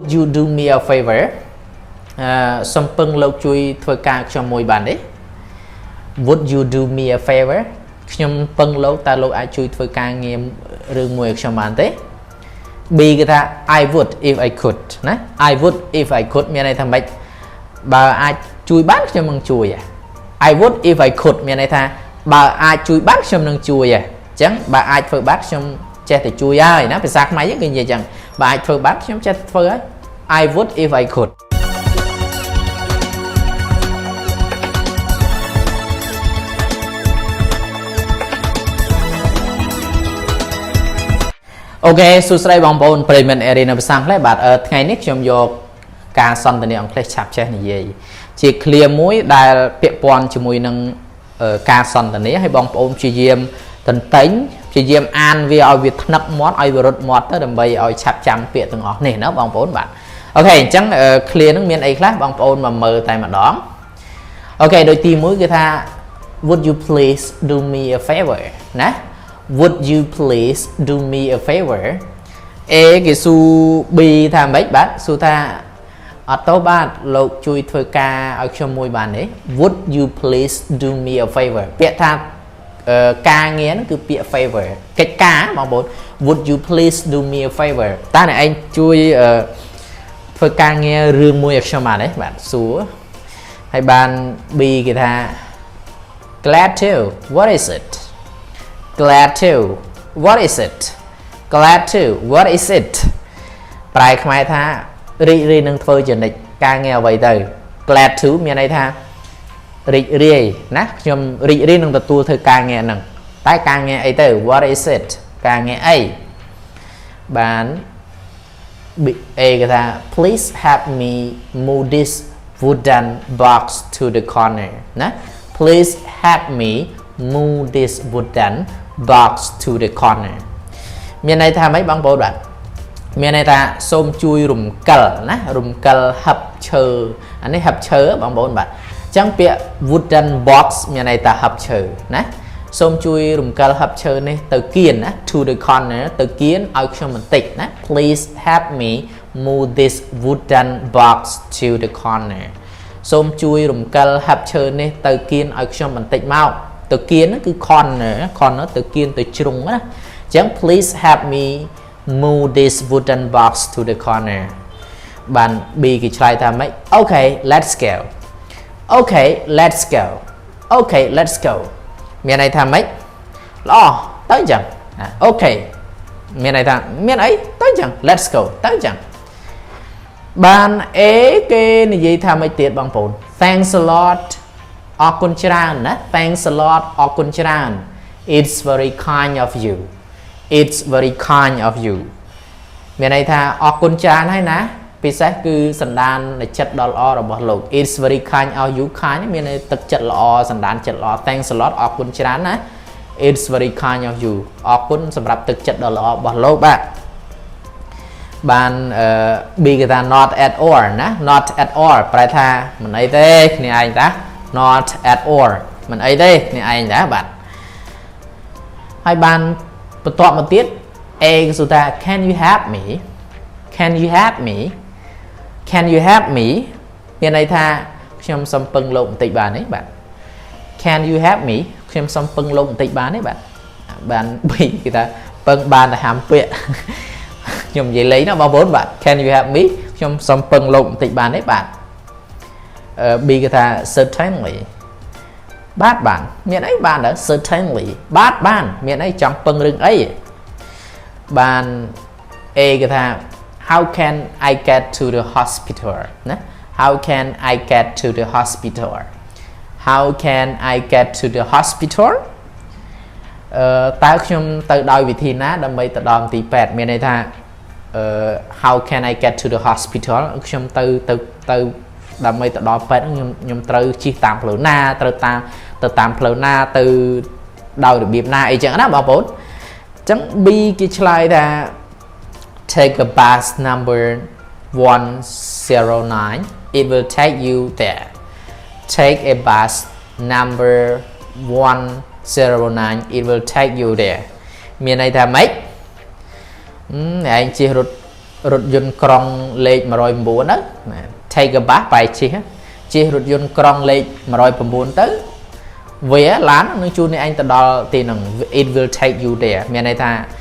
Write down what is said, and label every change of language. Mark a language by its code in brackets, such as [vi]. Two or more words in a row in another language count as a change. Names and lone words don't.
[en] you do me a favor [km] សំពឹងលោកជួយធ្វើការខ្ញុំមួយបានទេ [en] Would you do me a favor [km] ខ្ញុំពឹងលោក តើលោកអាចជួយធ្វើការងាររឿងមួយឲ្យខ្ញុំបានទេ B គេថា [en] I would if I could [km] ណា [en] I would if I could [km] មានន័យថាម៉េចបើអាចជួយបានខ្ញុំនឹងជួយ [en] I would if I could [km] មានន័យថាបើអាចជួយបានខ្ញុំនឹងជួយអញ្ចឹងបើអាចធ្វើបានខ្ញុំចេះតែជួយហើយណាភាសាខ្មែរយើងគេនិយាយអញ្ចឹងបើអាចធ្វើបានខ្ញុំចេះធ្វើហើយ [en] I would if I could [km] Ok សួស្តីបងប្អូនប្រិយមិត្ត Area នៅភាសាអង់គ្លេសបាទថ្ងៃនេះខ្ញុំយកការសន្ទនាអង់គ្លេសឆាប់ចេះនិយាយជា clear មួយដែលពាក់ព័ន្ធជាមួយនឹងការសន្ទនាឲ្យបងប្អូនព្យាយាមតន្ទិញព្យាយាមអានវាឲ្យវាថ្នឹកមាត់ឲ្យវារត់មាត់ទៅ ដើម្បីឲ្យឆាប់ចាំពាក្យទាំងអស់នេះណាបងប្អូនបាទអូខេអញ្ចឹង clear នឹងមានអីខ្លះបងប្អូនមកមើលតែម្ដងអូខេដូចទី1គឺថា [en] Would you please do me a favor [km] ណា [en] Would you please do me a favor [km] A គេស៊ូ B ថាម៉េចបាទស៊ូថាអត់ទៅបាទលោកជួយធ្វើការឲ្យខ្ញុំមួយបានទេ [en] Would you please do me a favor [km] ពាក្យថាការងារហ្នឹងគឺពាក្យ favor កិច្ចការបងប្អូន [en] Would you please do me a favor [km] តើអ្នកឯង ជួយធ្វើការងាររឿងមួយឲ្យខ្ញុំបានទេបាទសួរហើយបាន B គេថា [en] Glad to What is it Glad to What is it Glad to What is it [km] ប្រែខ្មែរថារីករាយនឹងធ្វើជានិច្ចការងារអ្វីទៅ [en] Glad to [km] មានន័យថារីករាយណាខ្ញុំរីករាយនឹងទទួលធ្វើការងារហ្នឹងតែការងារអីទៅ [en] What is it [km] ការងារអីបាន [en] A គេថា Please help me move this wooden box to the corner ណា Please help me move this wooden box to the corner [km] មានន័យថាម៉េចបងប្អូនបាទមានន័យថាសូ មជួយរំកិលណារំកិលហឹបឈើអានេះហឹបឈើបងប្អូនបាទអញ្ចឹងពាក្យ [en] wooden box [km] មានន័យថាហឹប ឈើណាសូមជួយរំកិលហឹបឈើនេះទៅគៀនណា [en] to the corner [km] ទៅគៀនឲ្យខ្ញុំបន្តិចណា [en] Please help me move this wooden box to the corner [km] សូមជួយរំកិលហឹបឈើនេះទៅគៀនឲ្យខ្ញុំបន្តិចមកទៅគៀនគឺ corner ទៅគៀនទៅជ្រុងណាអញ្ចឹង [en] please help me move this wooden box to the corner [km] បាន B គេឆ្លើយថាម៉េច [en] Okay let's go Okay let's go Okay let's go [km] មានន័យថាម៉េចល្អទៅអញ្ចឹង Okay មានន័យថាមានអីទៅអញ្ចឹង [en] let's go [km] ទៅអញ្ចឹងបាន A គេនិយាយ ថាម៉េចទៀតបងប្អូន [en] Thanks a lot [km] អរគុណច្រើនណា [en] Thanks a lot [km] អរគុណច្រើន [en] It's very kind of you It's very kind of you [km] មានន័យថាអរគុណច្រើនហើយណាពិសេសគឺសន្តានចិត្តដ៏ល្អរបស់លោក [en] It's very kind of you kind [km] មានន័យទឹកចិត្តល្អសន្តានចិត្តល្អ [en] Thanks a lot [km] អរគុណច្រើនណា [en] It's very kind of you [km] អរគុណសម្រាប់ទឹកចិត្តដ៏ល្អរបស់លោកបាទបាន B គេថា [en] not at all [km] ណា [en] not at all [km] ប្រែថាមិនអីទេគ្នាឯងតា [en] not at all [km] មិនអីទេគ្នា ឯងតាបាទហើយបានបន្ទាប់មកទៀត A គេសួរថា [en] Can you help me Can you help me Can you help me [km] មានន័យថាខ្ញុំសូមពឹងលោកបន្តិចបានទេបាទ [en] Can you help me [km] ខ្ញុំសូមពឹងលោកបន្តិចបានទេបាទបាន B គេថាពឹងបានតែហាមពាក្យខ្ញុំនិយាយលេងណាបងប្អូនបាទ [en] Can you help me [km] ខ្ញុំសូមពឹងលោកបន្តិចបានទេបាទ B គេថា certainly បាទបានមានអីបានដែរ certainly បានមានអីចង់ពឹងរឿងអីបាន A គេថា [en] How can I get to the hospital ណា How can I get to the hospital How can I get to the hospital [km] តើខ្ញុំទៅដោយវិធីណាដើម្បីទៅដល់ទីពេទ្យមានន័យថា [en] How can I get to the hospital [km] ខ្ញុំទៅដើម្បីទៅដល់ពេទ្យខ្ញុំត្រូវជិះតាមផ្លូវណាត្រូវទៅតាមផ្លូវណាទៅដោយរបៀបណាអីចឹងណាបងប្អូនអញ្ចឹង B គេឆ្លើយថា [en] Take a bus number 109 it will take you there Take a bus number 109 it will take you there [km] មានន័យថាម៉េចឯងជិះរថរថយន្តក្រុងលេខ109ទៅ [en] take a bus [km] បែរជិះរថយន្តក្រុងលេខ109ទៅវាឡាននឹងជួននេះឯងទៅដល់ទីហ្នឹង [en] it will take you there [km] មានន័យថា